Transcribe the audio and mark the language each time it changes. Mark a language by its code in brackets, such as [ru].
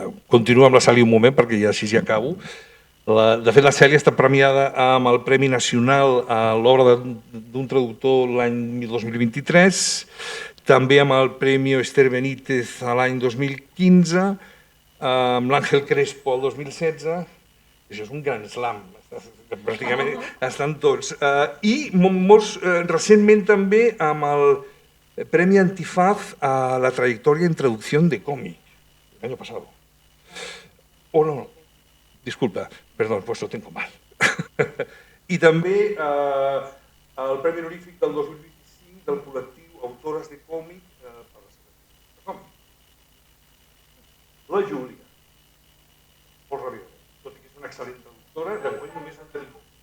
[ca] Continuo amb la Cèlia un moment perquè ja així ja acabo. De fet, la Cèlia està premiada amb el Premi Nacional a l'obra d'un traductor l'any 2023, també amb el Premi Esther Benítez l'any 2015, amb l'Àngel Crespo el 2016, això és un gran slam, pràcticament estan tots, i recentment també amb el Premi Antifaz a la trayectoria en traducción de cómic, l'any passat. [es] O no, disculpa, perdón, pues lo tengo mal. [ca] I també el Premi Honorífic del 2025 del col·lectiu Autores de Còmic per la seva còmic. La Júlia, molt ràpidament, tot i que és una excel·lent traductora, de moment només en tenim.